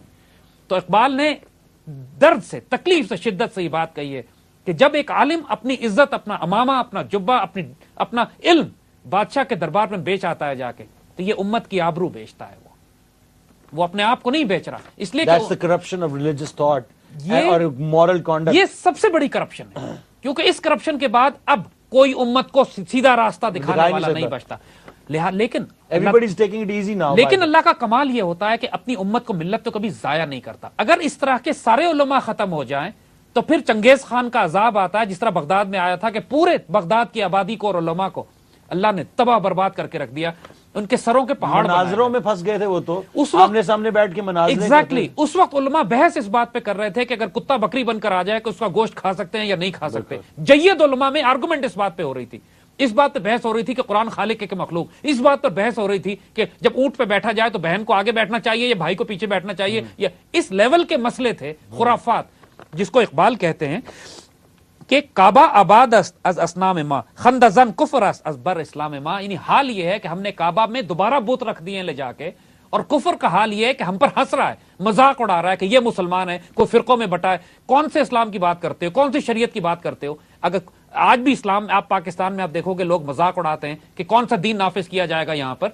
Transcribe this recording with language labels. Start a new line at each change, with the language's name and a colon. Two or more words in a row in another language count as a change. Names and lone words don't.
Urdu: تو اقبال نے درد سے، تکلیف سے، شدت سے یہ بات کہی ہے کہ جب ایک عالم اپنی عزت، اپنا امامہ، اپنا جبہ، اپنا علم بادشاہ کے دربار میں بیچ آتا ہے جا کے، تو یہ امت کی آبرو بیچتا ہے، وہ اپنے آپ کو نہیں بیچ رہا۔ اس لیے
English: That's the corruption of religious thought اور moral conduct۔
Urdu: یہ سب سے بڑی کرپشن ہے، کیونکہ اس کرپشن کے بعد اب کوئی امت کو سیدھا راستہ دکھانے والا نہیں بچتا۔ لیکن
English: Everybody's taking it easy now۔
Urdu: لیکن اللہ کا کمال یہ ہوتا ہے کہ اپنی امت کو ملت تو کبھی ضائع نہیں کرتا۔ اگر اس طرح کے سارے علماء ختم ہو جائیں تو پھر چنگیز خان کا عذاب آتا ہے، جس طرح بغداد میں آیا تھا کہ پورے بغداد کی آبادی کو اور علماء کو اللہ نے تباہ برباد کر کے رکھ دیا، ان کے سروں کے پہاڑ مناظروں میں پھنس گئے تھے وہ تو، آمنے سامنے بیٹھ کے مناظرے ایگزیکٹلی اس وقت علماء بحث اس بات پہ کر رہے تھے کہ اگر کتا بکری بن کر آ جائے کہ اس کا گوشت کھا سکتے ہیں یا نہیں کھا سکتے۔ جید علماء میں آرگومنٹ اس بات پہ ہو رہی تھی، اس بات پہ بحث ہو رہی تھی کہ قرآن خالق ہے کہ مخلوق، اس بات پر بحث ہو رہی تھی کہ جب اونٹ پہ بیٹھا جائے تو بہن کو آگے بیٹھنا چاہیے یا بھائی کو پیچھے بیٹھنا چاہیے، یا اس لیول کے مسئلے تھے، خرافات، جس کو اقبال کہتے ہیں کہ
Persian: کعبہ آباد است از اسنام ما خندزن کفر است از بر اسلام ما۔
Urdu: یعنی حال یہ ہے کہ ہم نے کعبہ میں دوبارہ بت رکھ دیے لے جا کے، اور کفر کا حال یہ ہے کہ ہم پر ہنس رہا ہے، مذاق اڑا رہا ہے کہ یہ مسلمان ہے، کوئی فرقوں میں بٹا ہے۔ کون سے اسلام کی بات کرتے ہو، کون سی شریعت کی بات کرتے ہو؟ اگر آج بھی اسلام آپ پاکستان میں آپ دیکھو گے لوگ مذاق اڑاتے ہیں کہ کون سا دین نافذ کیا جائے گا یہاں پر۔